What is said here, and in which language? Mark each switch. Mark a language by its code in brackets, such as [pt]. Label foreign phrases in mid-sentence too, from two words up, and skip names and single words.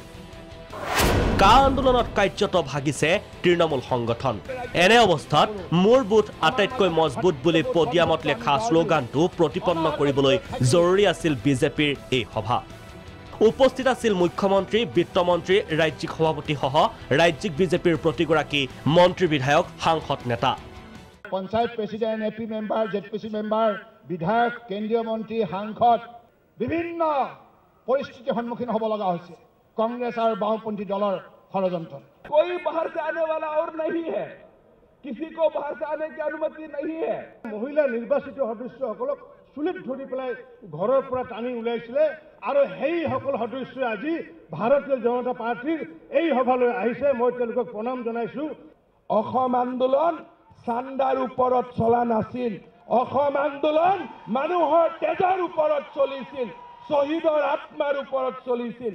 [as] কা আন্দোলনত কাৰ্যত ভাগিছে তৃণমূল সংগঠন এনে অৱস্থাত মোৰ বুথ আটাইতকৈ মজবুত বুলি পডিয়ামত লেখা শ্লোগানটো প্ৰতিপন্ন কৰিবলৈ জৰুৰী আছিল বিজেপিৰ এই সভা উপস্থিত আছিল মুখ্যমন্ত্ৰী বিত্তমন্ত্ৰী ৰাজ্যিক সভাপতি সহ ৰাজ্যিক বিজেপিৰ প্ৰতিগৰাকী মন্ত্ৰী বিধায়ক সাংসদ নেতা পঞ্চায়ত [en] President AP member ZPC member [as] বিধায়ক কেন্দ্ৰীয় মন্ত্ৰী সাংসদ বিভিন্ন পৰিস্থিতিৰ সন্মুখীন হ'ব লগা হৈছে [hi] कांग्रेस और वामपंथी दलों षड्यंत्र कोई बाहर से आने वाला और नहीं है किसी को बाहर से आने की अनुमति नहीं है महिला निर्वाचित [as] सदस्यসকলক চুলিত ধৰি পেলাই ঘৰৰ পৰা টানি উলাইছিলে আৰু সেই সকল সদস্য আজি ভাৰতীয় জনতা পাৰ্টিৰ এই সভালৈ আহিছে মই তেওঁলোকক প্ৰণাম জনাইছো অসম আন্দোলন চান্দাৰ ওপৰত চলা নাছিল অসম আন্দোলন মানুহৰ তেজৰ ওপৰত চলিছিল শহীদৰ আত্মাৰ ওপৰত চলিছিল